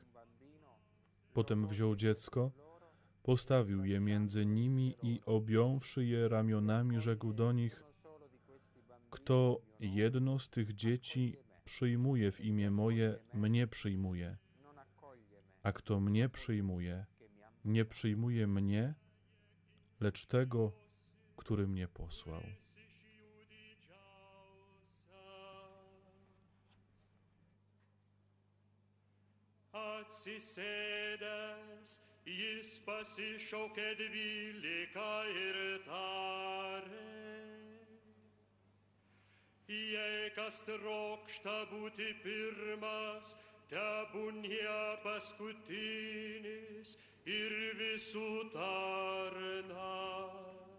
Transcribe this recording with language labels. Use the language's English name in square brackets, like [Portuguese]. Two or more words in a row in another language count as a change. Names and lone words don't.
[Polish] Potem wziął dziecko, postawił je między nimi i objąwszy je ramionami, rzekł do nich: Kto jedno z tych dzieci przyjmuje w imię moje, mnie przyjmuje, a kto mnie przyjmuje, nie przyjmuje mnie, lecz tego, który mnie posłał. [Lithuanian] Atsisėdęs, jis pasišaukė 12 ir tarė: Jei kas trokšta būti pirmas, tebūnie paskutinis ir visų tarnas.